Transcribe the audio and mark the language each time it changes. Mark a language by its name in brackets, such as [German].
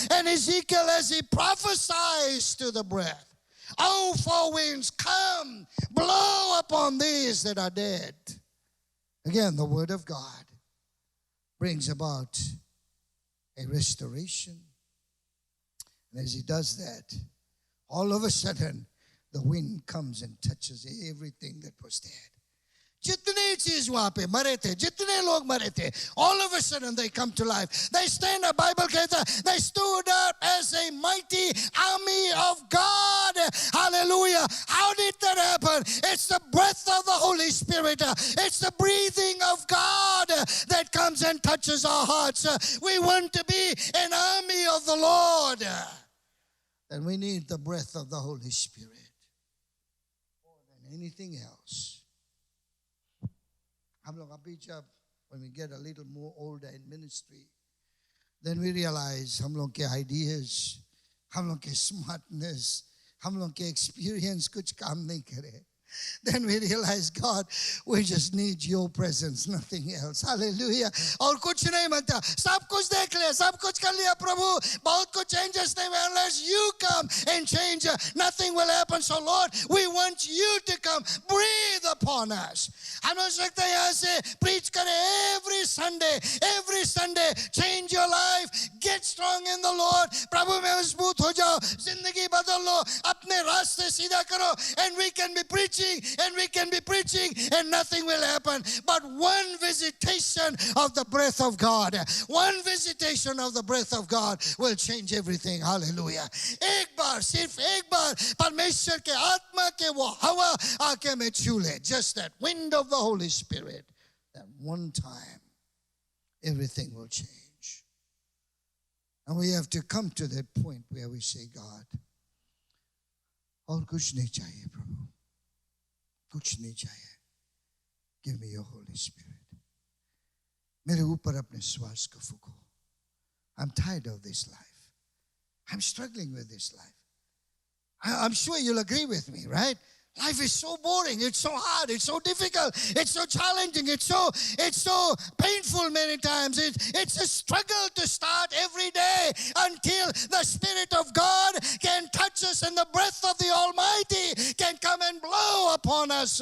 [English] And Ezekiel, as he prophesies to the breath, oh, four winds, come, blow upon these that are dead. Again, the word of God brings about a restoration. And as he does that, all of a sudden, the wind comes and touches everything that was dead. [Hindi] जितने चीज वहां पे मरे थे, जितने लोग मरे थे, [English] all of a sudden they come to life. They stand up. Bible [Hindi] कहता, [English] they stood up as a mighty army of God. Hallelujah. How did that happen? It's the breath of the Holy Spirit. It's the breathing of God that comes and touches our hearts. We want to be an army of the Lord. And we need the breath of the Holy Spirit more than anything else. [Hindi] हम लोग अभी जब [English] when we get a little more older in ministry, then we realize [Hindi] हम लोग के [English] ideas, हम लोग के smartness, हम लोग के experience [Hindi] कुछ काम नहीं करे. [English] Then we realize, God, we just need your presence, nothing else. Hallelujah. [Hindi] और कुछ नहीं मांगता, सब कुछ देख लिया, सब कुछ कर लिया प्रभु, बहुत कुछ changes नहीं हुए. [English] Unless you come and change, nothing will happen. So Lord, we want you to come, breathe upon us. [Hindi] हम हो सकता है यहाँ से preach करें [English] every Sunday, change your life, get strong in the Lord. [Hindi] प्रभु में मजबूत हो जाओ, जिंदगी बदल लो, अपने रास्ते सीधा करो, [English] and we can be preaching and we can be preaching and nothing will happen. But one visitation of the breath of God, one visitation of the breath of God will change everything. Hallelujah. [Hindi] एक बार, सिर्फ एक बार परमेश्वर के आत्मा के वो हवा आके में छू ले, [English] just that wind of the Holy Spirit, [Hindi] that one time everything will change. [English] And we have to come to that point where we say, God, [Hindi] और कुछ नहीं चाहिए [English] प्रभु, कुछ नहीं चाहिए. Give me your Holy Spirit. [Hindi] मेरे ऊपर अपने श्वास को फूको. [English] I'm tired of this life. I'm struggling with this life. I'm sure you'll agree with me, right? Life is so boring, it's so hard, it's so difficult, it's so challenging, it's so painful many times. It's a struggle to start every day until the Spirit of God can touch us and the breath of the Almighty can come and blow upon us.